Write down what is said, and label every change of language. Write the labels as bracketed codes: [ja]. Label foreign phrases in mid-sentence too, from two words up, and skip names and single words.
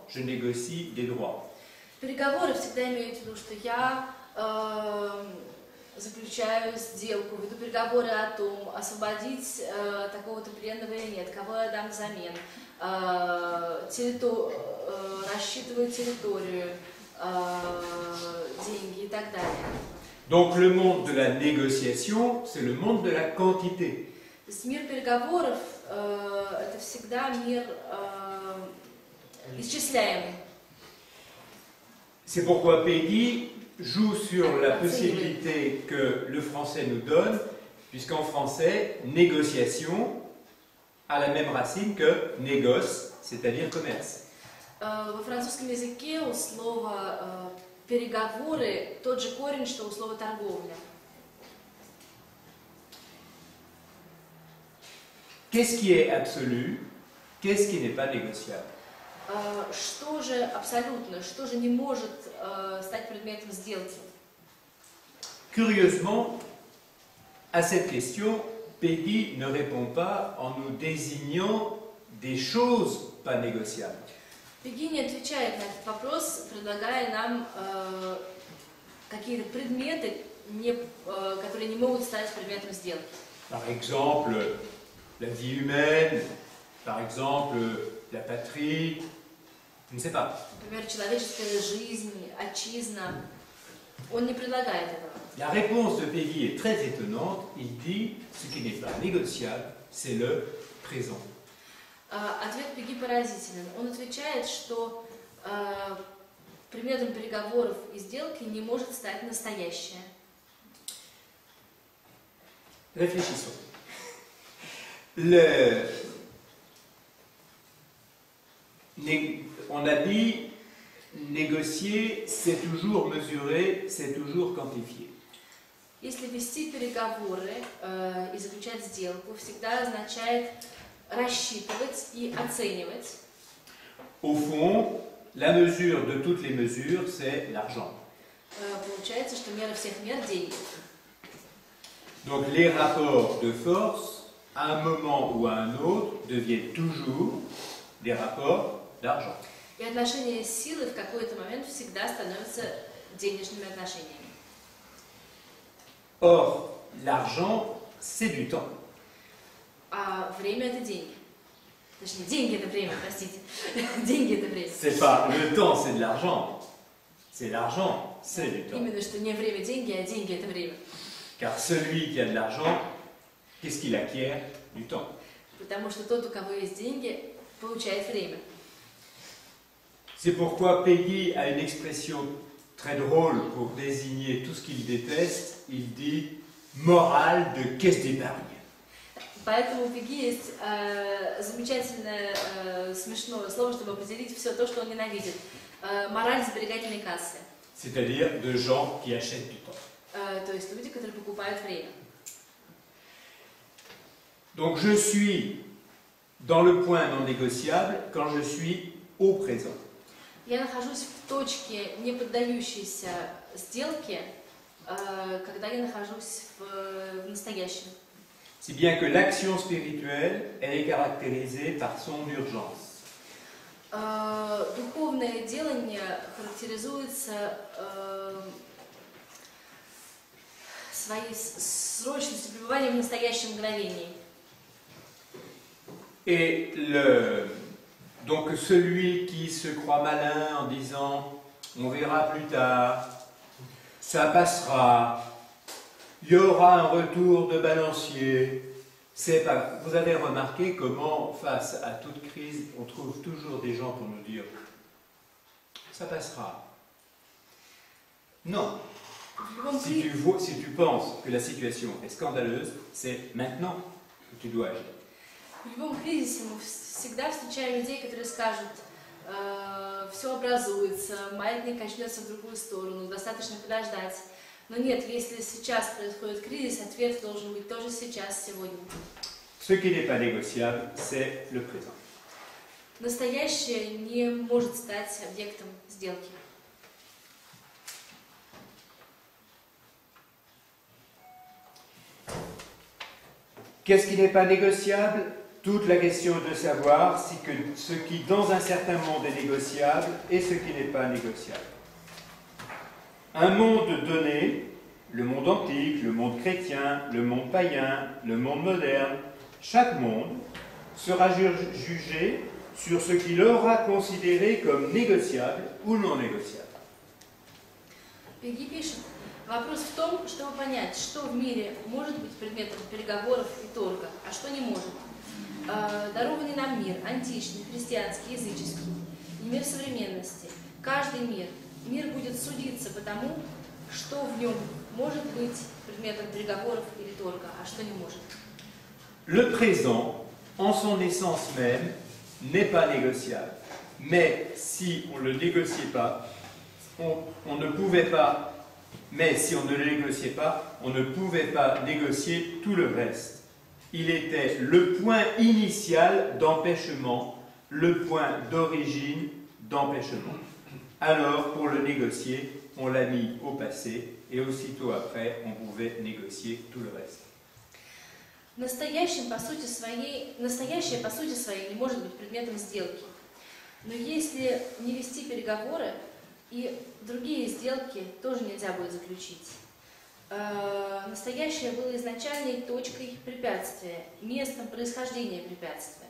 [fr] Je négocie des droits. [ru] Переговоры всегда имеют в виду, что я заключаю сделку, веду переговоры о том, освободить такого-то пленного или нет, кого я дам взамен, рассчитываю территорию, деньги и так далее. [fr] Donc le monde de la négociation, c'est le monde de la quantité. [ru] То есть мир переговоров это всегда мир исчисляемый. [fr] C'est pourquoi Peggy joue sur la possibilité que le français nous donne, puisqu'en français, négociation a la même racine que négoce, c'est-à-dire commerce. [ru] Во французском языке у слова переговоры тот же корень, что у слова торговля. [fr] Qu'est-ce qui est absolu? Qu'est-ce qui n'est pas négociable? [ru] Что же абсолютно, что же не может стать предметом сделки? [fr] Curieusement, à cette question, Peggy ne répond pas en nous désignant des choses pas négociables. [ru] Пегги не отвечает на этот вопрос, предлагая нам какие-то предметы, которые не могут стать предметом сделки. [fr] Par exemple, la vie humaine, par exemple, la patrie, je ne sais pas. [ru] Например, человеческая жизнь, отчизна. Он не предлагает этого. [fr] La réponse de Peggy est très étonnante. Il dit ce qui n'est pas négociable, c'est le présent. [ru] Ответ Пегги поразителен. Он отвечает, что предметом переговоров и сделки не может стать настоящее. [fr] Réfléchissons. On a dit négocier, c'est toujours mesurer, c'est toujours quantifier. [ru] Если вести переговоры и заключать сделку, всегда означает рассчитывать и оценивать. [fr] Au fond, la mesure de toutes les mesures, c'est l'argent. [ru] Получается, что мера всех мер – деньги. [fr] Donc les rapports de force, à un moment ou à un autre, deviennent toujours des rapports d'argent. [ru] И отношения силы в какой-то момент всегда становятся денежными отношениями. [fr] Or, l'argent, c'est du temps. [ru] А время это деньги. Точнее, деньги это время, простите. Деньги это время. [fr] C'est pas le temps, c'est de l'argent. C'est l'argent, c'est du temps. [ru] Именно что не время деньги, а деньги это время. [fr] Car celui qui a de l'argent, qu'est-ce qu'il acquiert? Du temps. [ru] Потому что тот, у кого есть деньги, получает время. [fr] C'est pourquoi Peggy a une expression très drôle pour désigner tout ce qu'il déteste. Il dit morale de caisse d'épargne. [ru] Поэтому у Пеги есть замечательное смешное слово, чтобы определить все то, что он ненавидит. Мораль сберегательной кассы. [fr] C'est-à-dire de gens qui achètent du temps. [ru] То есть люди, которые покупают время. [fr] Donc je suis dans le point non négociable quand je suis au présent. [ru] Я нахожусь в точке, не поддающейся сделке, когда я нахожусь в настоящем. [fr] Si bien que l'action spirituelle, elle est caractérisée par son urgence. [ru] Духовное делание характеризуется своей срочностью, пребыванием в настоящем мгновении. [fr] Et donc celui qui se croit malin en disant on verra plus tard, ça passera, il y aura un retour de balancier. C'est pas. Vous avez remarqué comment, face à toute crise, on trouve toujours des gens pour nous dire ça passera. Non. Si tu penses que la situation est scandaleuse, c'est maintenant que tu dois agir. [ru] В любом кризисе мы всегда встречаем людей, которые скажут, все образуется, маятник качнется в другую сторону, достаточно подождать. Но нет, если сейчас происходит кризис, ответ должен быть тоже сейчас, сегодня. [fr] Ce qui n'est pas négociable, c'est le présent. [ru] Настоящее не может стать объектом сделки. [fr] Qu'est-ce qui n'est pas négociable? Toute la question de savoir si que ce qui dans un certain monde est négociable et ce qui n'est pas négociable. Un monde donné, le monde antique, le monde chrétien, le monde païen, le monde moderne, chaque monde sera jugé sur ce qu'il aura considéré comme négociable ou non négociable. [ru] Пеги пишет, вопрос в том, чтобы понять, что в мире может быть предметом переговоров и торга, а что не может. Дарованный нам мир, античный, христианский, языческий, и мир современности. Каждый мир будет судиться по тому, что в нем может быть предметом переговоров или торга, а что не может. [fr] Le présent, en son essence même, n'est pas négociable. Mais si on ne le négociait pas, on ne pouvait pas. Mais si on ne le négociait pas, on ne pouvait pas négocier tout le reste. Il était le point initial d'empêchement, le point d'origine d'empêchement. Alors, pour le négocier, on l'a mis au passé, et aussitôt après, on pouvait négocier tout le reste. [ru] Настоящее, по сути своей, не может быть предметом сделки. Но если не вести переговоры, и другие сделки тоже нельзя будет заключить. Настоящее было изначальной точкой препятствия, местом происхождения препятствия.